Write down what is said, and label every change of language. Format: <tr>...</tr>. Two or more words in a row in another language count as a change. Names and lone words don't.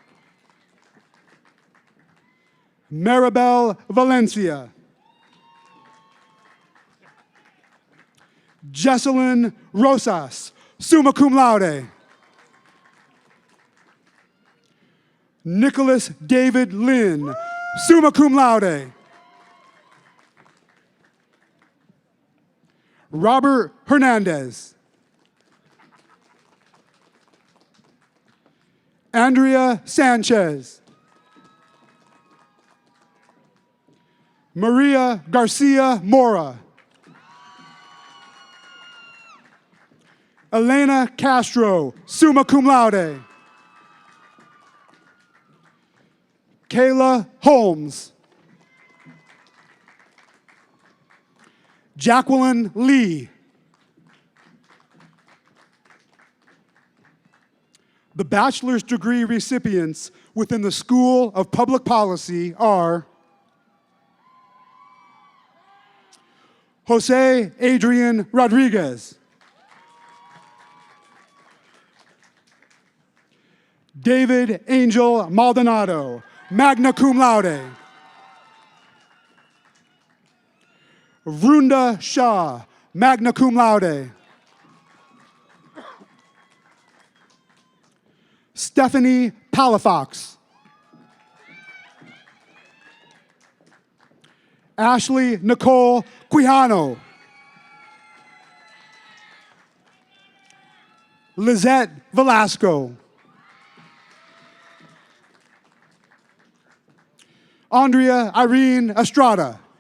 <en>Maribel Valencia. Jesselyn Rosas,</en> <la>summa cum laude.</la> <en>Nicholas David Lynn,</en> <la>summa cum laude.</la> <en>Robert Hernandez. Andrea Sanchez. Maria Garcia Mora. Elena Castro,</en> <la>summa cum laude.</la> <en>Kayla Holmes. Jacqueline Lee. The bachelor's degree recipients within the School of Public Policy are Jose Adrian Rodriguez. David Angel Maldonado,</en> <la>magna cum laude.</la> <en>Vrunda Shah,</en> <la>magna cum laude.</la> <en>Stephanie Palafox. Ashley Nicole Quijano. Lizette Velasco. Andrea Irene Estrada.</en>